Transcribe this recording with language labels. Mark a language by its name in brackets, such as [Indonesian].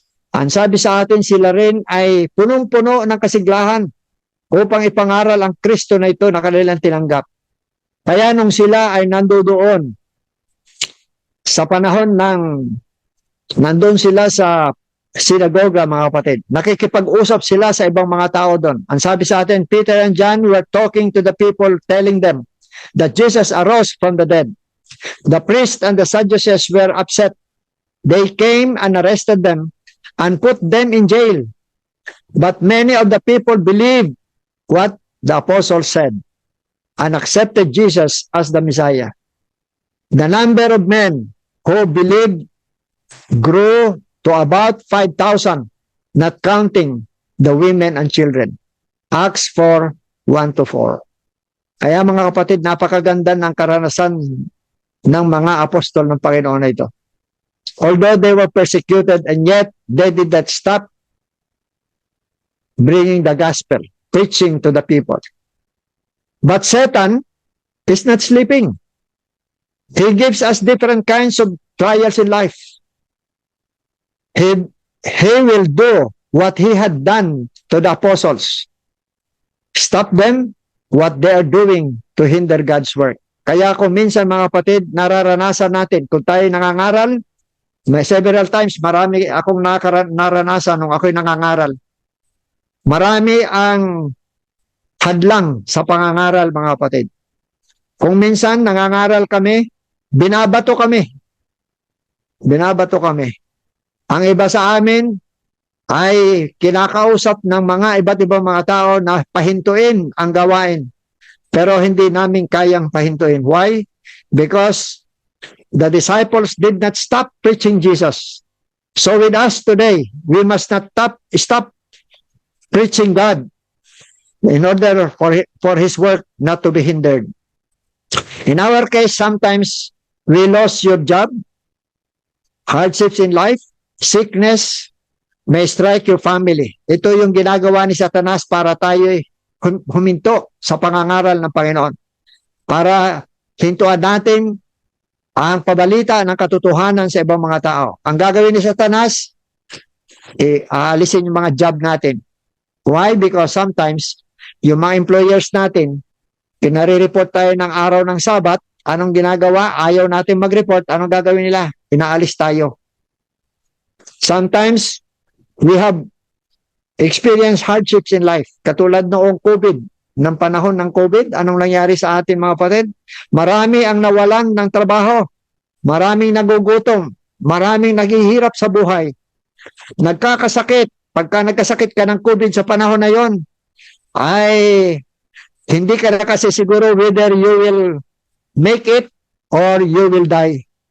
[Filipino] Ang sabi sa atin, sila rin ay punong-puno ng kasiglahan upang ipangaral ang Kristo na ito na kanilang tinanggap. Kaya nung sila ay nandoon sa panahon nandun sila sa sinagoga, mga kapatid, nakikipag-usap sila sa ibang mga tao doon. Ang sabi sa atin, [English] Peter and John were talking to the people, telling them that Jesus arose from the dead. The priests and the Sadducees were upset. They came and arrested them and put them in jail. But many of the people believed what the apostles said and accepted Jesus as the Messiah. The number of men who believed grew to about 5,000, not counting the women and children. Acts 4:1-4. [Filipino] Kaya mga kapatid, napakaganda ng karanasan ng mga apostol ng Panginoon na ito. [English] Although they were persecuted, and yet they did not stop bringing the gospel, preaching to the people. But Satan is not sleeping. He gives us different kinds of trials in life. He will do what he had done to the apostles. Stop them what they are doing to hinder God's work. [Filipino] Kaya kung minsan mga kapatid, nararanasan natin, kung tayo nangangaral, may [English] several times, [Filipino] marami akong naranasan nung ako'y nangangaral. Marami ang hadlang sa pangangaral, mga kapatid. Kung minsan nangangaral kami, binabato kami. Binabato kami. Ang iba sa amin ay kinakausap ng mga iba't ibang mga tao na pahintuin ang gawain. Pero hindi namin kayang pahintuin. [English] Why? Because the disciples did not stop preaching Jesus. So with us today, we must not stop preaching God in order for His work not to be hindered. In our case, sometimes we lost your job, hardships in life, sickness may strike your family. [Filipino] Ito yung ginagawa ni Satanas para tayo huminto sa pangangaral ng Panginoon. Para hintuan natin ang pabalita ng katotohanan sa ibang mga tao. Ang gagawin ni Satanas, aalisin yung mga job natin. [English] Why? Because sometimes, [Filipino] yung mga employers natin, pinare-report tayo ng araw ng Sabat, anong ginagawa? Ayaw natin mag-report, anong gagawin nila? Inaalis tayo. [English] Sometimes, we have experienced hardships in life. [Filipino] Katulad noong COVID, ng panahon ng COVID, anong nangyari sa atin mga kapatid? Marami ang nawalan ng trabaho. Maraming nagugutom. Maraming naghihirap sa buhay. Nagkakasakit. Pagka nagkasakit ka ng COVID sa panahon na yon, ay hindi ka na kasi siguro [English] whether you will make it or you will die.